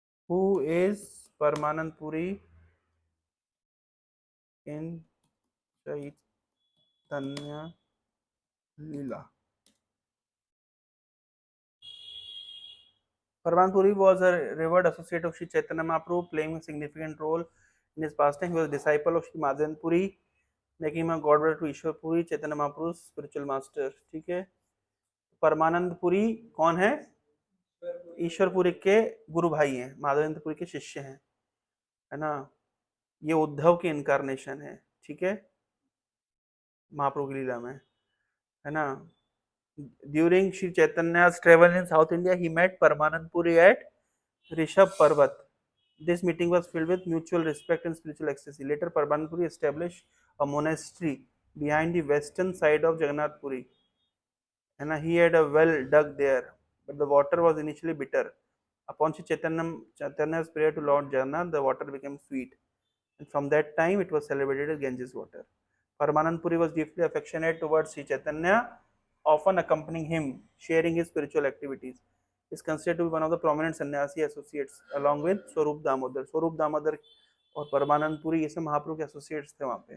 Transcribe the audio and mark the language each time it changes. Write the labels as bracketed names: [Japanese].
[English] Who is Paramanandapuri in Chaitanya Leela? Parmanpuri was a revered associate of Sri Chaitanya Mahaprabhu, playing a significant role in his pastime. He was a disciple of Sri Madhavan Puri, making him a godbrother to Ishwar Puri, Chaitanya Mahaprabhu's spiritual master. [Hindi] ठीक है, परमानंद पुरी कौन है? ईश्वर पुरी के गुरु भाई हैं, माधवेंद्र पुरी के शिष्य हैं, है ना। ये उद्धव की इनकारनेशन है, ठीक है, महाप्रभु की लीला में, है ना। [English] During Shri Chaitanya's travel in South India, he met Parmanand Puri at Rishabh Parvat. This meeting was filled with mutual respect and spiritual ecstasy. Later, Parmanand Puri established a monastery behind the western side of Jagannath Puri, and he had a well dug there, but the water was initially bitter. Upon Sri Chaitanya's prayer to Lord Jagannath, the water became sweet, and from that time it was celebrated as Ganges water. Parmanand Puri was deeply affectionate towards Sri Chaitanya, often accompanying him, sharing his spiritual activities. He is considered to be one of the prominent sannyasi associates, along with Swarup Damodar. [Hindi] Swarup Damodar और परमानंद पुरी ये सब महाप्रभु के associates थे वहाँ पे।